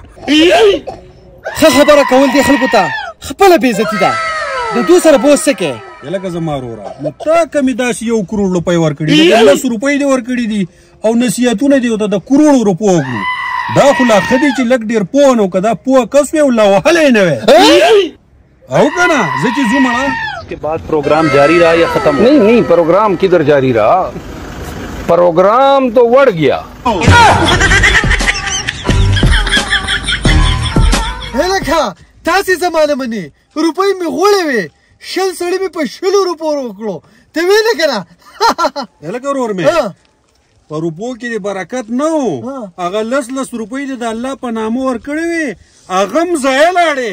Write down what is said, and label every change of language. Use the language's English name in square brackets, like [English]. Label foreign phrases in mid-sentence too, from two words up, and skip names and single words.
[Pashto] ښه خبره کول دې خلکو ته خپله بېعزتي ده، د دوی سره به اوس څه کوې؟ لکه زما وروره نو تا کمې داسې 1 کروړ روپۍ ورکړي دي، 10 روپۍ دې ورکړي دي او نصیحتونه دې ورته د کروړو روپو وکړو. دا خو لا ښه دی چې لږ ډېر پوه نه و، که دا پوه کس وی او لا وهلی نه وی او که نه. زه چې ځو مړه [Urdu] اس کے بعد پروگرام جاری رہا یا ختم؟ نہیں پروگرام کدھر جاری رہا، پروگرام تو بڑھ گیا. [Pashto] هلکه تاسې زمانه منې روپۍ مې غوړې وې، 100 سړي مې په 100 روپو وکړو، ته ویې نه که نه. هلکه ورور مې په روپو کې د برکت نه و، هغه 10 روپۍ دې د الله په نامه ورکړې وې، هغه هم ضایع لاړې.